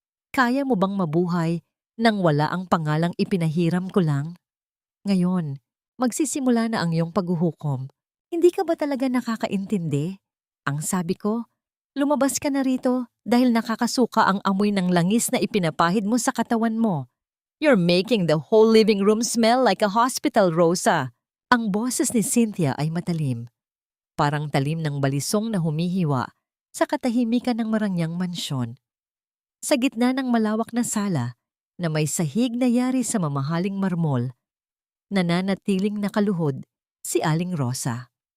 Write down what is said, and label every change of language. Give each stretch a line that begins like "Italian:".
Filipino: Kaya mo bang mabuhay nang wala ang pangalang ipinahiram ko lang? Ngayon, magsisimula na ang iyong paghuhukom. Hindi ka ba talaga nakakaintindi? Ang sabi ko, lumabas ka na rito dahil nakakasuka ang amoy ng langis na ipinapahid mo sa katawan mo.
English: You're making the whole living room smell like a hospital, Rosa.
Filipino: Ang boses ni Cynthia ay matalim. Parang talim ng balisong na humihiwa sa katahimikan ng marangyang mansyon. Sa gitna ng malawak na sala na may sahig na yari sa mamahaling marmol, nananatiling nakaluhod si Aling Rosa.